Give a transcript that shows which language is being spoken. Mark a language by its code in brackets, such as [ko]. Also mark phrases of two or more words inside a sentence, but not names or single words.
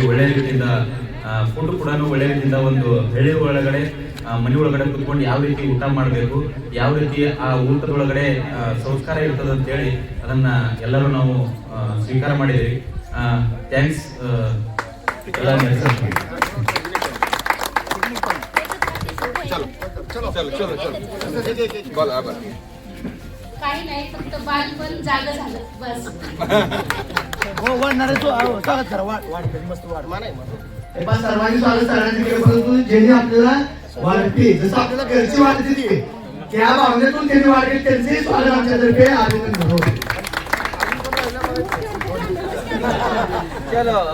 [kn] ಒಳ್ಳೆ ರೀತಿಯಿಂದ ಫುಡ್ ಕೂಡ ಒಳ್ಳೆ ರೀತಿಯಿಂದ ಒಂದು ಹಳ್ಳಿ ಒಳಗಡೆ ಮನೆ ಒಳಗಡೆ ಕುತ್ಕೊಂಡು ಯಾವ ರೀತಿ ಊಟ ಮಾಡಬೇಕು, ಯಾವ ರೀತಿ ಆ ಊಟದೊಳಗಡೆ ಸಂಸ್ಕಾರ ಇರ್ತದೆ ಅಂತೇಳಿ ಅದನ್ನ ಎಲ್ಲರೂ ನಾವು ಸ್ವೀಕಾರ ಮಾಡಿದ್ದೀವಿ. ಥ್ಯಾಂಕ್ಸ್ ಎಲ್ಲ. [mr] काही नाही, फक्त बालपण जागं झालं बस. सर्वांनी स्वागत करण्याचे केलं, परंतु ज्यांनी आपल्याला वाढते जसं आपल्याला घरची वाढते त्या भावनेतून त्यांनी वाढले त्यांचेही स्वागत आमच्यातर्फे अभिनंदन.